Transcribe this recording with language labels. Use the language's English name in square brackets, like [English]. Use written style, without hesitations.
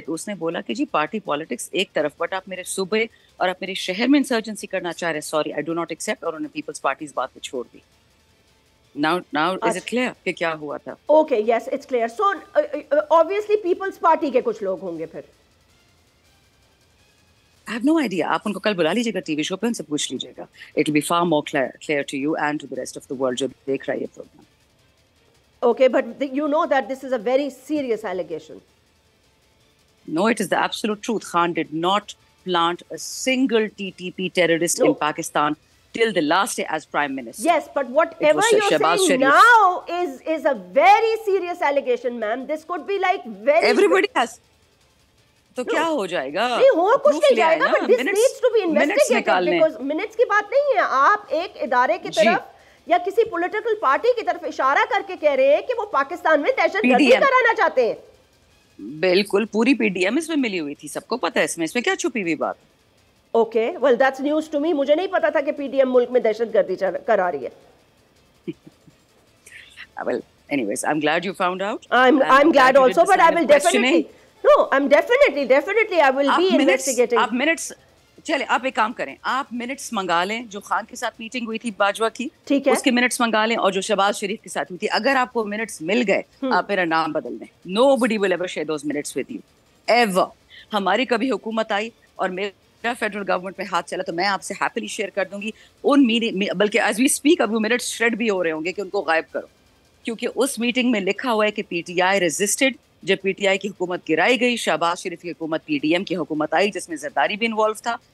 [Urdu] تو اس نے بولا کہ جی پارٹی پالیٹکس ایک طرف, بٹ آپ میرے صوبے اور آپ میرے شہر میں انسرجنسی کرنا چاہ رہے ہیں, sorry I do not accept. اور انہوں نے پیپلز پارٹی اس بات پہ چھوڑ دی. Now is it clear کہ کیا ہوا تھا؟ [English] Okay, yes, it's clear. [Urdu] So obviously Peoples party کے کچھ لوگ ہوں گے پھر. [English] I have no idea. [Urdu] آپ ان کو کل بلا لیجیے گا ٹی وی شو پہ, ان سے پوچھ لیجیے گا. [English] It will be far more clear to you and to the rest of the world جو دیکھ رہا ہے یہ programme. Okay, but you know that this is a very serious allegation. No, it is the absolute truth. Khan did not plant a single TTP terrorist in Pakistan till the last day as Prime Minister. Yes, but whatever you're saying now is a very serious allegation, ma'am. This could be like very... [Urdu] Everybody has. تو کیا ہو جائے گا؟ نہیں ہو کچھ نہیں جائے گا, but this needs to be investigated because minutes کی بات نہیں ہے. آپ ایک ادارے کی طرف یا کسی پولیٹیکل پارٹی کی طرف اشارہ کر کے کہہ رہے ہیں کہ وہ پاکستان میں دہشت گردی کرانا چاہتے ہیں. بالکل, پوری پی ڈی ایم اس میں ملی ہوئی تھی, سب کو پتا ہے اس میں کیا چھپی ہوئی بات. [English] Okay, well that's news to me. [Urdu] مجھے نہیں پتا تھا کہ پی ڈی ایم ملک میں دہشت گردی کرا رہی ہے. [English] Well, anyways, I'm glad you found out. I'm glad also, but I will definitely... No, I'm definitely I will be investigating. [Urdu] آپ منٹس چلے, آپ ایک کام کریں, آپ منٹس منگا لیں جو خان کے ساتھ میٹنگ ہوئی تھی باجوہ کی, اس کے منٹس منگا لیں, اور جو شہباز شریف کے ساتھ ہوئی تھی. اگر آپ کو منٹس مل گئے, آپ میرا نام بدل دیں. [English] Nobody will ever share those minutes with you ever. [Urdu] ہماری کبھی حکومت آئی اور میرا فیڈرل گورنمنٹ میں ہاتھ چلا تو میں آپ سے ہیپیلی شیئر کر دوں گی ان بلکہ ایز وی اسپیک اب وہ منٹس شریڈ بھی ہو رہے ہوں گے کہ ان کو غائب کرو, کیونکہ اس میٹنگ میں لکھا ہوا ہے کہ پی ٹی آئی ریزسٹڈ. جب پی ٹی آئی کی حکومت گرائی گئی, شہباز شریف کی حکومت پی ڈی ایم کی حکومت آئی جس میں زرداری بھی انوالو تھا.